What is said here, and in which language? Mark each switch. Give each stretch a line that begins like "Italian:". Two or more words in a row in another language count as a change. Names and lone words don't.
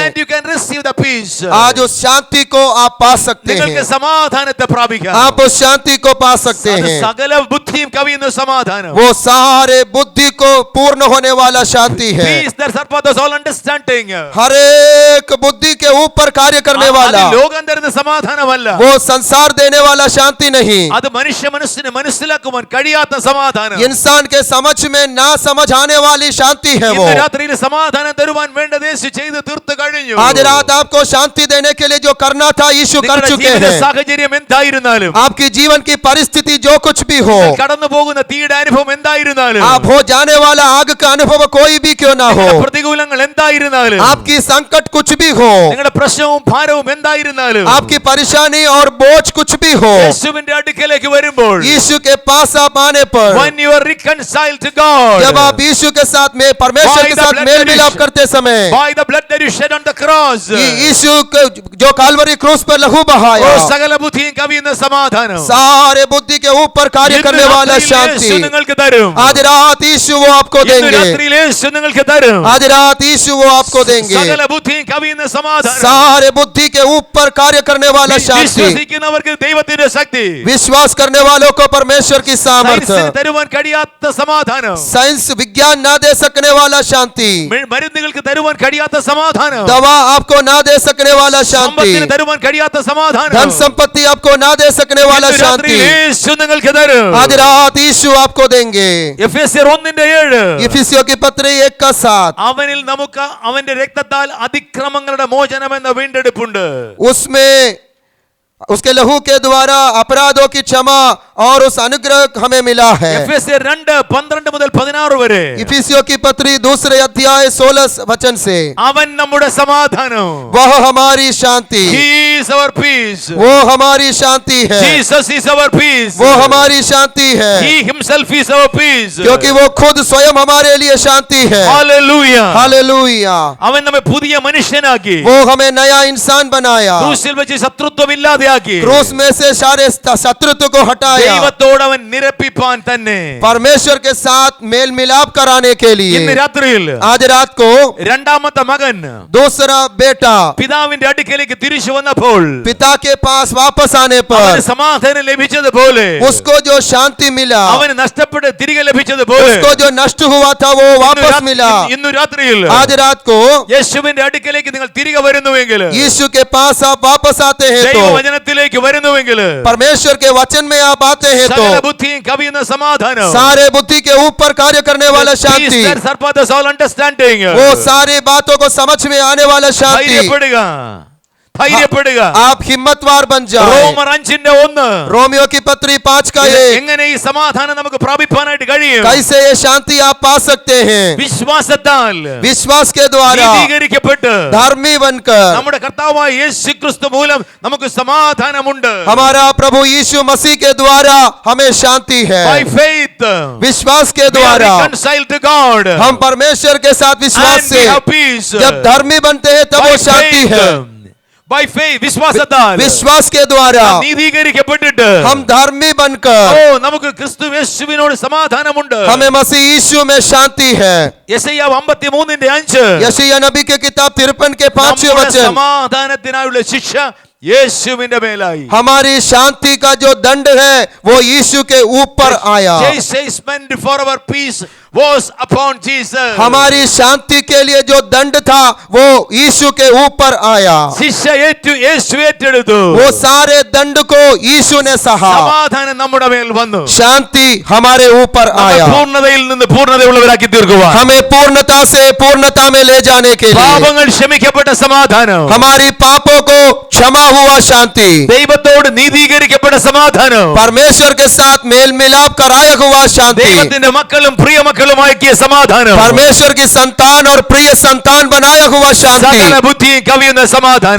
English: And you can receive the peace.
Hindi: आज उस शांति को आप पा सकते
Malayalam: നിങ്ങൾക്ക്
Hindi: हैं,
Malayalam: സമാധാനത്തെ പ്രാപിക്കാം.
Hindi: आप उस शांति को पा सकते
Malayalam: അത്
Hindi: हैं।
Malayalam: സകല ബുദ്ധിയും കവിയുന്ന സമാധാനം.
Hindi: वो सारे बुद्धि को पूर्ण होने वाला शांति है,
English: Peace that surpasses all understanding.
Hindi: हर एक बुद्धि के ऊपर कार्य करने वाला,
Malayalam: അത് ലോകം തരുന്ന സമാധാനമല്ല,
Hindi: वो संसार देने वाला शांति नहीं,
Malayalam: അത് മനുഷ്യ മനസ്സിന് മനസ്സിലാക്കുവാൻ കഴിയാത്ത സമാധാനം.
Hindi: इंसान के समझ में ना समझ आने वाली शांति है वो.
Malayalam: ഇന്ന് രാത്രിയിൽ സമാധാനം തരുവാൻ വേണ്ടത് യേശു ചെയ്ത് തീർത്തു കഴിഞ്ഞു.
Hindi: आज रात आपको शांति देने के लिए जो करना था यीशु कर
Malayalam: നിങ്ങളുടെ
Hindi: चुके
Malayalam: ജീവിത
Hindi: हैं.
Malayalam: സാഹചര്യം എന്തായിരുന്നാലും,
Hindi: आपकी जीवन की परिस्थिति जो कुछ भी हो,
Malayalam: കടന്നു പോകുന്ന തീയുടെ അനുഭവം എന്തായിരുന്നാലും,
Hindi: आप हो जाने वाला आग का अनुभव कोई भी क्यों ना हो,
Malayalam: നിങ്ങളുടെ പ്രതികൂലങ്ങൾ എന്തായിരുന്നാലും,
Hindi: आपकी संकट कुछ भी हो,
Malayalam: നിങ്ങളുടെ പ്രശ്നവും ഭാരവും എന്തായിരുന്നാലും,
Hindi: आपकी परेशानी और बोझ कुछ भी हो,
Malayalam: യേശുവിന്റെ അടുക്കലേക്ക് വരുമ്പോൾ,
Hindi: यीशु के पास आप आने पर,
English: when you are reconciled to God,
Hindi: जब आप यीशु के साथ में परमेश्वर के साथ मेल मिलाप करते समय,
English: by the blood that you shed on the cross,
Hindi: यीशु जो काल्वरी क्रूस पर लहू बहाया,
Malayalam: ഓ സകല ബുദ്ധിയും കവിയുന്ന സമാധാനം
Hindi: सारे बुद्धि के ऊपर कार्य करने वाला
Malayalam: യേശു
Hindi: शांति,
Malayalam: നിങ്ങൾക്ക് തരും.
Hindi: आज रात यीशु वो आपको
Malayalam: ഇന്ന്
Hindi: देंगे,
Malayalam: രാത്രിയിൽ യേശു നിങ്ങൾക്ക് തരും.
Hindi: आज रात यीशु वो आपको देंगे,
Malayalam: സകല ബുദ്ധിയും കവിയുന്ന സമാധാനം.
Hindi: सारे बुद्धि के ऊपर कार्य करने वाला शांति,
Malayalam: വിശ്വസിക്കുന്നവർക്ക് ദൈവത്തിന്റെ ശക്തി,
Hindi: विश्वास करने वालों को परमेश्वर की सामर्थ्य,
Malayalam: സയൻസിന് തരുവാൻ കഴിയാത്ത സമാധാനം,
Hindi: साइंस विज्ञान ना दे सकने वाला शांति,
Malayalam: മരുന്നുകൾക്ക് തരുവാൻ കഴിയാത്ത സമാധാനം,
Hindi: दवा आपको ना दे सकने वाला शांति,
Malayalam: സമ്പത്തിന് തരുവാൻ കഴിയാത്ത സമാധാനം,
Hindi: धन संपत्ति आपको ना दे सकने वाला
Malayalam: ഇന്ന് രാത്രി
Hindi: शांति,
Malayalam: യേശു നിങ്ങൾക്ക് തരും.
Hindi: आज रात यीशु आपको देंगे.
Malayalam: എഫേസ്യർ 1:7
Hindi: इफिसियों की पत्री 1:7,
Malayalam: അവനിൽ നമുക്ക് അവന്റെ രക്തത്താൽ അതിക്രമങ്ങളുടെ മോചനം എന്ന വീണ്ടെടുപ്പുണ്ട്.
Hindi: उसमें उसके लहू के द्वारा अपराधों की क्षमा और उस अनुग्रह हमें मिला है.
Malayalam: എഫേസ്യർ 2:12 മുതൽ 16 വരെ
Hindi: इफिसियों की पत्री 2 अध्याय 16 वचन से,
Malayalam: അവൻ നമ്മുടെ സമാധാനം,
Hindi: वह हमारी शांति,
English: he is our peace,
Hindi: वो हमारी शांति है,
English: Jesus is our peace,
Hindi: वो हमारी शांति है,
English: he himself is our peace,
Hindi: क्योंकि वो खुद स्वयं हमारे लिए शांति है.
English: hallelujah.
Hindi: हालेलुया.
Malayalam: അവൻ നമ്മെ പുതിയ മനുഷ്യനാക്കി,
Hindi: वो हमें नया इंसान बनाया,
Malayalam: ക്രൂശിൽ വെച്ച് ശത്രുത്വം ഇല്ലാതെയാക്കി,
Hindi: क्रूस में से सारे शत्रुत्व को हटाया,
Malayalam: ദൈവത്തോട് അവൻ നിരപ്പിപ്പാൻ തന്നെ.
Hindi: परमेश्वर के साथ मेल मिलाप कराने के
Malayalam: ഇന്ന്
Hindi: लिए
Malayalam: രാത്രിയിൽ
Hindi: आज रात को
Malayalam: രണ്ടാമത്തെ മകൻ
Hindi: दूसरा बेटा
Malayalam: പിതാവിന്റെ അടുക്കലേക്ക് തിരിച്ചു വന്നപ്പോൾ
Hindi: पिता के पास वापस आने
Malayalam: അവന്
Hindi: पर
Malayalam: സമാധാനം ലഭിച്ചതുപോലെ,
Hindi: उसको जो शांति मिला,
Malayalam: അവന് നഷ്ടപ്പെട്ട് തിരികെ ലഭിച്ചതുപോലെ,
Hindi: उसको जो नष्ट हुआ था वो वापस मिला.
Malayalam: ഇന്ന് രാത്രിയിൽ
Hindi: आज रात को
Malayalam: യേശുവിന്റെ അടുക്കലേക്ക് നിങ്ങൾ തിരികെ വരുന്നുവെങ്കിൽ,
Hindi: यीशु के पास आप वापस आते हैं तो,
Malayalam: ദൈവവചനത്തിലേക്ക് വരുന്നുവെങ്കിൽ,
Hindi: परमेश्वर के वचन में आप आते हैं तो,
Malayalam: സകല ബുദ്ധിയും കവിയുന്ന സമാധാനം,
Hindi: सारे बुद्धि के ऊपर कार्य करने वाला शांति, अंडरस्टैंडिंग, वो सारी बातों को समझ में आने वाला शांति,
Malayalam: ധൈര്യപ്പെടുക.
Hindi: आप हिम्मतवार बन जाओ.
Malayalam: റോമർ 5:1
Hindi: रोमियो की पत्री 5 का 1,
Malayalam: എങ്ങനെ ഈ സമാധാനം നമുക്ക് പ്രാപിപ്പാനായിട്ട് കഴിയും?
Hindi: कैसे ये शांति आप पा सकते हैं?
Malayalam: വിശ്വാസത്താൽ
Hindi: विश्वास के द्वारा,
Malayalam: നീതീകരിക്കപ്പെട്ട്
Hindi: धर्मी बनकर,
Malayalam: നമ്മുടെ കർത്താവായ യേശുക്രിസ്തു മൂലം നമുക്ക് സമാധാനമുണ്ട്.
Hindi: हमारा प्रभु यीशु मसीह के द्वारा हमें शांति है.
English: By faith,
Hindi: विश्वास के
English: we are
Hindi: द्वारा
English: reconciled to God.
Hindi: हम परमेश्वर के साथ विश्वास
English: And we
Hindi: से
English: have peace.
Hindi: जब धर्मी बनते हैं तब
English: By
Hindi: वो शांति
English: faith,
Hindi: है.
English: by faith,
Malayalam: വിശ്വാസത്താൽ
Hindi: विश्वास के द्वारा
Malayalam: നീതീകരിക്കപ്പെട്ടിട്ട്
Hindi: हम धर्मी बनकर,
Malayalam: നമുക്ക് ക്രിസ്തു യേശുവിനോട് സമാധാനമുണ്ട്.
Hindi: हमें मसीह यीशु में शांति है.
Malayalam: യെശയ്യാവ് 53:5
Hindi: यशायाह नबी के किताब 53 के 5
Malayalam: നമ്മുടെ
Hindi: वचन,
Malayalam: സമാധാനത്തിനായുള്ള ശിക്ഷ യേശുവിന്റെ മേലായി.
Hindi: हमारी शांति का जो दंड है वो यीशु के ऊपर आया.
English: Chastisement for our peace was upon Jesus.
Hindi: हमारी शांति के लिए जो दंड था वो यीशु के ऊपर आया.
Malayalam: ശിക്ഷ യേശു ഏറ്റെടുത്തു.
Hindi: वो सारे दंड को यीशु ने सहा.
Malayalam: സമാധാനം നമ്മുടെ മേൽ വന്നു.
Hindi: शांति हमारे ऊपर आया.
Malayalam: പൂർണ്ണതയിൽ നിന്ന് പൂർണ്ണതയുള്ളവരാക്കി തീർക്കുവാൻ,
Hindi: हमें पूर्णता से पूर्णता में ले जाने के लिए,
Malayalam: പാപങ്ങൾ ക്ഷമിക്കപ്പെട്ട സമാധാനം,
Hindi: हमारी पापों को क्षमा हुआ शांति,
Malayalam: ദൈവത്തോട് നീതീകരിക്കപ്പെട്ട സമാധാനം,
Hindi: परमेश्वर के साथ मेल मिलाप कराया हुआ शांति,
Malayalam: ദൈവത്തിന്റെ മക്കളും പ്രിയ മക്കളുമാക്കിയ സമാധാനം,
Hindi: परमेश्वर की संतान और प्रिय संतान बनाया हुआ शांति,
Malayalam: സകല ബുദ്ധിയും കവിയുന്ന സമാധാനം.